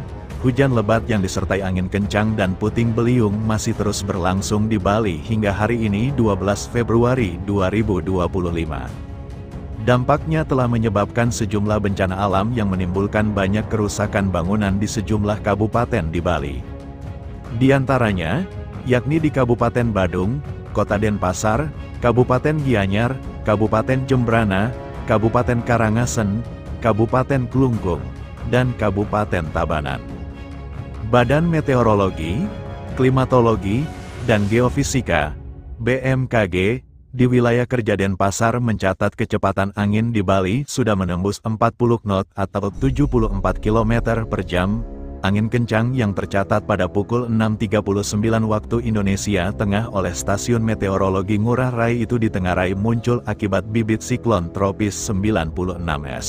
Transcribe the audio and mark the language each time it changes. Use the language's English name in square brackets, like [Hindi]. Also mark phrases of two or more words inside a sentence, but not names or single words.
[Indonesian] Hujan lebat yang disertai angin kencang dan puting beliung masih terus berlangsung di Bali hingga hari ini 12 Februari 2025. Dampaknya telah menyebabkan sejumlah bencana alam yang menimbulkan banyak kerusakan bangunan di sejumlah kabupaten di Bali. Di antaranya, yakni di Kabupaten Badung, Kota Denpasar, Kabupaten Gianyar, Kabupaten Jembrana, Kabupaten Karangasen, Kabupaten Klungkung, dan Kabupaten Tabanan. Badan Meteorologi, Klimatologi, dan Geofisika, BMKG, di wilayah kerja Denpasar mencatat kecepatan angin di Bali sudah menembus 40 knot atau 74 km per jam. Angin kencang yang tercatat pada pukul 6.39 waktu Indonesia Tengah oleh Stasiun Meteorologi Ngurah Rai itu ditengarai muncul akibat bibit siklon tropis 96S.